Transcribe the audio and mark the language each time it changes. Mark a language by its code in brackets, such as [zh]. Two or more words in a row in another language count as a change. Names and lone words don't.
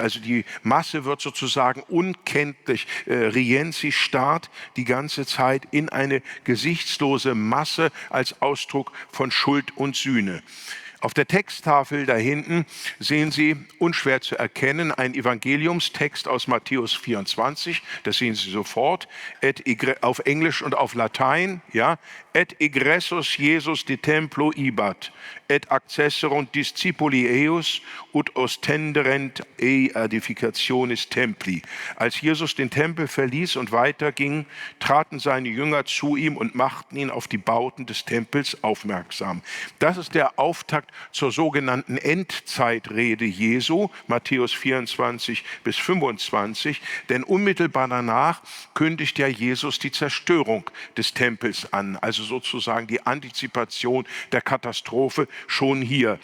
[de] Also die Masse wird sozusagen unkenntlich. Rienzi starrt die ganze Zeit in eine gesichtslose Masse als Ausdruck von Schuld und Sühne. Auf der Texttafel da hinten sehen Sie, unschwer zu erkennen, einen Evangeliumstext aus Matthäus 24, das sehen Sie sofort, auf Englisch und auf Latein, ja, [la] et egressus Jesus de templo ibat, et accesserunt discipuli eius ut ostenderent edificationis templi. [de] Als Jesus den Tempel verließ und weiterging, traten seine Jünger zu ihm und machten ihn auf die Bauten des Tempels aufmerksam. Das ist der Auftakt zur sogenannten Endzeitrede Jesu, Matthäus 24 bis 25, denn unmittelbar danach kündigt ja Jesus die Zerstörung des Tempels an, also sozusagen die Antizipation der Katastrophe schon hier.